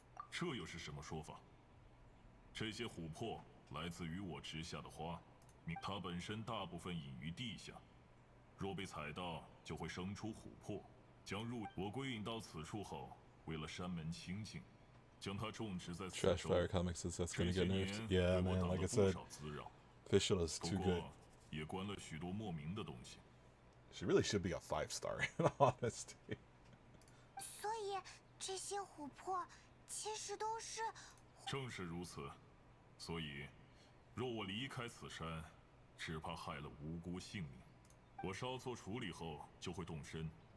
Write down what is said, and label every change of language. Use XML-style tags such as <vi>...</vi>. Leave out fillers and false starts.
<zh>这又是什么说法？这些琥珀来自于我植下的花，它本身大部分隐于地下，若被踩到，就会生出琥珀。我归隐到此处后，为了山门清净，将它种植在此处。</zh> <en>Trash Fire Comics says that's gonna get nerfed. Yeah, man. Like I said, Official is too good.</en> <zh>也关了许多莫名的东西。</zh> <en>She really should be a 5-star, in honesty.</en> <zh>所以这些琥珀其实都是…… 正是如此，所以若我离开此山，只怕害了无辜性命。我稍作处理后就会动身。</zh>